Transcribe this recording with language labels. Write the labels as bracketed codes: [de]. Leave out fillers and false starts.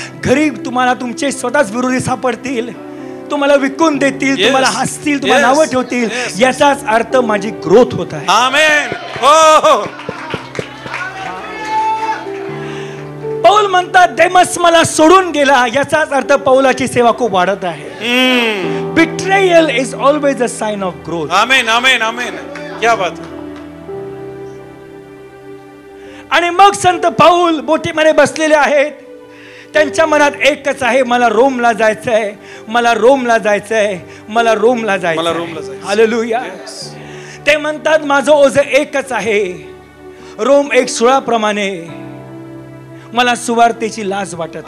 [mr] घरी तुम्हाला तुमचे स्वतःच विरोधी सापडतील, तुम्हाला विकून देतील, तुम्हाला हसतील, तुम्हाला नावं ठेवतील. याचाच अर्थ माझी ग्रोथ होत आहे. आमेन. हो. पौल म्हणतात देमस मला सोडून गेला, याचाच अर्थ पौलाची सेवा खूप वाढत आहे. [en] Betrayal is always a sign of growth. Amen, amen, amen. [hi] क्या बात. [mr] आणि मग संत पाऊल बोटीमध्ये बसलेले आहेत. त्यांच्या मनात एकच आहे, मला रोमला जायचंय, मला रोमला जायचंय, मला रोमला जायचंय. हालेलुया. ते म्हणतात माझं ओझं एकच आहे, रोम एक सुळाप्रमाणे, मला सुवार्तेची लाज वाटत.